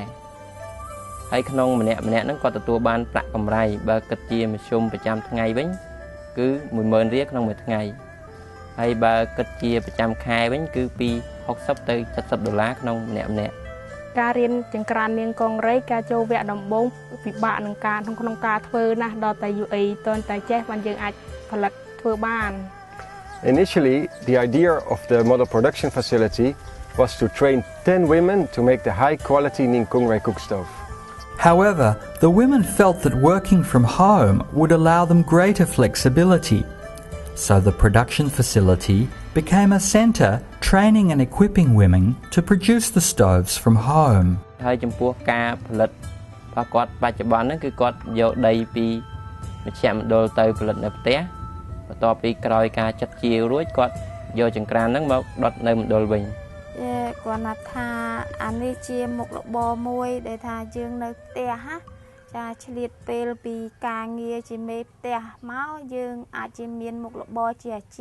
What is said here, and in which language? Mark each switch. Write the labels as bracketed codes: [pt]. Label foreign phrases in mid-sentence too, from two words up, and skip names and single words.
[km] ហើយក្នុងម្នាក់ហ្នឹងគាត់ទទួលបានប្រាក់កម្រៃបើគិតជាមធ្យមប្រចាំថ្ងៃវិញគឺ10000រៀលក្នុងមួយថ្ងៃហើយបើគិតជាប្រចាំខែវិញគឺពី$60ទៅ$70ក្នុងម្នាក់ការរៀនចង្ក្រាននាងកង្រីការចូលវគ្គដំបូងពិបាកនឹងការក្នុងការធ្វើណាស់ដល់តែ UA តើតែចេះបានយើងអាចផលិតធ្វើបាន [en] Initially, the idea of the model production facility was to train 10 women to make the high-quality Neang Kongrey Cookstove. However, the women felt that working from home would allow them greater flexibility. So the production facility became a centre training and equipping women to produce the stoves from home. [km] ហើយចំពោះការផលិតរបស់គាត់បច្ចុប្បន្នហ្នឹងគឺគាត់យកដីពីមជ្ឈមណ្ឌលទៅផលិតនៅផ្ទះបន្ទាប់ពីក្រោយការចាត់ជារួចគាត់យកចង្ក្រានហ្នឹងមកដុតនៅមណ្ឌលវិញគាត់ថាអា នេះជាមុខរបរមួយដែលថាយើងនៅផ្ទះណាចាឆ្លៀតពេលពីការងារជាមេផ្ទះមកយើងអាចជាមានមុខរបរជាអាជី